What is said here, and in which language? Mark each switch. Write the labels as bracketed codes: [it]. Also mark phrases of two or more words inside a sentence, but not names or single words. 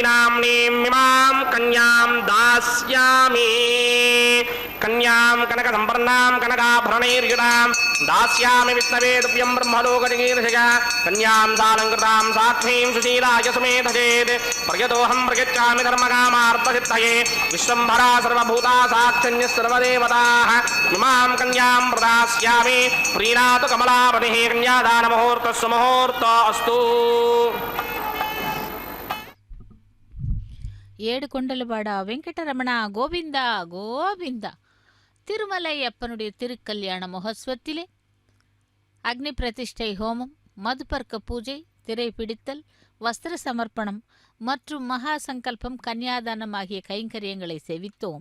[sa] नाम्नीं इमां कन्यां दास्यामि कन्यां कनकसम्पन्नां कनकाभरणैर्युतां दास्यामि विष्णवे तुभ्यं ब्रह्मलोकजिगीर्षया कन्यां सालङ्कृतां साध्वीं सुशीलाय सुमेधचेत् प्रयतोऽहं प्रयच्छामि धर्मकामार्थसिद्धये विश्वम्भरा सर्वभूता साक्षिण्यः सर्वदेवताः इमां कन्यां प्रदास्यामि प्रीणातु कमलापतिः कन्यादानमुहूर्तस्य मुहूर्तोऽस्तु [te] ఏడుకొండలవాడా వెంకటరమణా గోవిందా గోవిందా. [ta] திருமலை அப்பனுடைய திருக்கல்யாண மகோத்சவத்திலே அக்னி பிரதிஷ்டை ஹோமம், மதுபர்க்க பூஜை, திரை பிடித்தல், வஸ்திர சமர்ப்பணம் மற்றும் மகா சங்கல்பம், கன்னியாதானம் ஆகிய கைங்கரியங்களை செவித்தோம்.